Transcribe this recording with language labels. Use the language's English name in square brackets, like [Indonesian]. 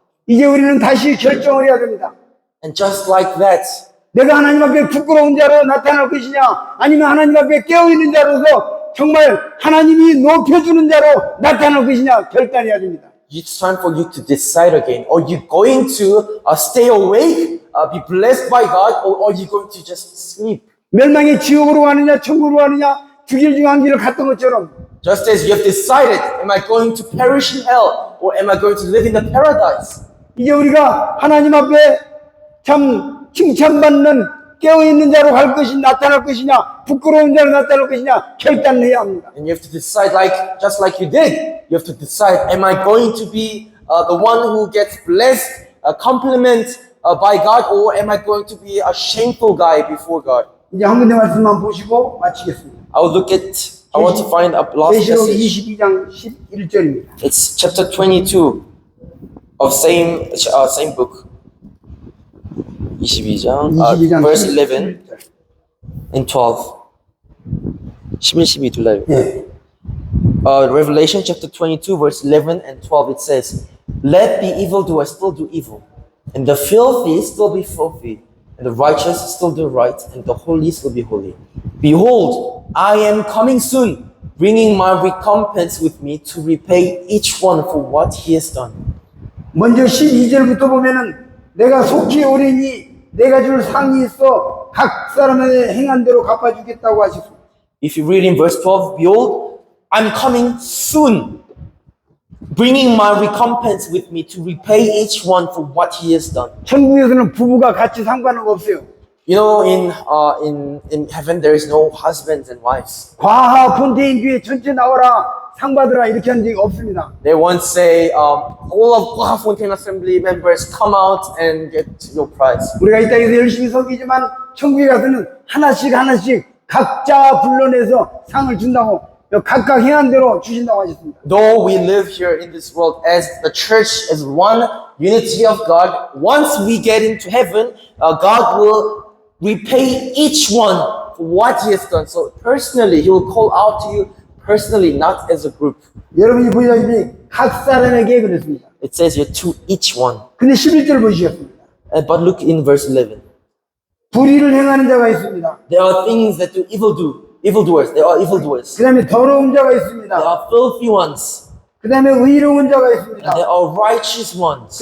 [Korean] 이제 우리는 다시 결정을 해야 됩니다. [English] And just like that, [Korean] 내가 하나님 앞에 부끄러운 자로 나타날 것이냐 아니면 하나님 앞에 깨어있는 자로서 정말 하나님이 높여주는 자로 나타날 것이냐 결단해야 됩니다. [English] it's time for you to decide again. Are you going to stay awake, be blessed by God, or are you going to just sleep? [Korean] 멸망의 지옥으로 가느냐 천국으로 가느냐 두 길 중 한 길을 갔던 것처럼 [English] Just as you have decided, am I going to perish in hell, or am I going to live in the paradise? [Korean] 이제 우리가 하나님 앞에 참 칭찬받는 깨어있는 자로 갈 것이냐 나타날 것이냐 부끄러운 자로 나타날 것이냐 결단을 해야 합니다. [English] And you have to decide, just like you did. You have to decide, am I going to be the one who gets blessed, compliment by God, or am I going to be a shameful guy before God? [Korean] 이제 한 군데 말씀만 보시고 마치겠습니다. [English] I want to find a last [Korean] 계시록 [English] passage. [Korean] 22장 11절입니다. [English] It's chapter 22 of same book. [Korean] 22장, 22장 [English] verse 11 and 12. 11, 12 둘라요. [Korean] 예. [English] Revelation chapter 22 verse 11 and 12 it says, Let the evildoer still do evil, and the filthy still be filthy, and the righteous still do right, and the holy still be holy. Behold, I am coming soon, bringing my recompense with me to repay each one for what he has done. [Korean] 먼저 12절부터 보면은 내가 속히 오리니 내가 줄 상이 있어 각 사람의 행한 대로 갚아주겠다고 하셨습니다. [English] If you read in verse 12, Behold, I'm coming soon. bringing my recompense with me to repay each one for what he has done. [Korean] 천국에서는 부부가 같이 상관은 없어요. [English] You know, in heaven there is no husbands and wives. [Korean] 과하 폰테인 교회 전체 나와라 상 받으라 이렇게 한 적이 없습니다. [English] They won't say, all of Kwaha Fontaine Assembly members come out and get your prize. [Korean] 우리가 이 땅에서 열심히 섬기지만 천국에 가서는 하나씩 각자 불러내서 상을 준다고 각각 행한 대로 주신다고 하셨습니다. [English] Though we live here in this world as the church, as one unity of God, once we get into heaven, God will repay each one for what he has done. So personally, he will call out to you personally, not as a group. [Korean] 여러분이 보시다시피 각 사람에게 그랬습니다. [English] It says here to each one. [Korean] 근데 11절 보시겠습니다. [English] But look in verse 11. [Korean] 불의를 행하는 자가 있습니다. [English] There are things that do evildoers. There are evildoers. [Korean] 그 다음에 더러운 자가 [English] There [Korean] 있습니다. [English] are filthy ones. [Korean] 그 다음에 의로운 자가 [English] And [Korean] 있습니다. [English] there are righteous ones.